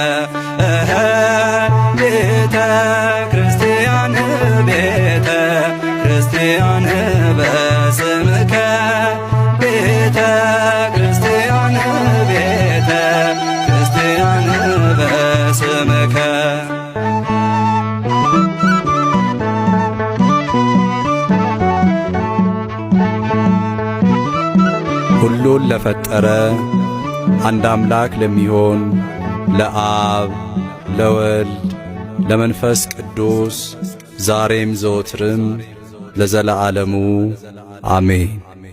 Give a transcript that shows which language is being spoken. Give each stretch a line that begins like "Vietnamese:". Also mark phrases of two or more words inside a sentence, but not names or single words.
Geez: ቤተ ክርስቲያን ቤተ ክርስቲያን በስምከ ቤተ ክርስቲያን ቤተ ክርስቲያን በስምከ
Amharic: ሁሉን ለፈጠረ አንድ አምላክ ለሚሆን ለአብ ለወልድ ለመንፈስ ቅዱስ ዛሬም ዘወትርም ለዘለዓለሙ አሜን።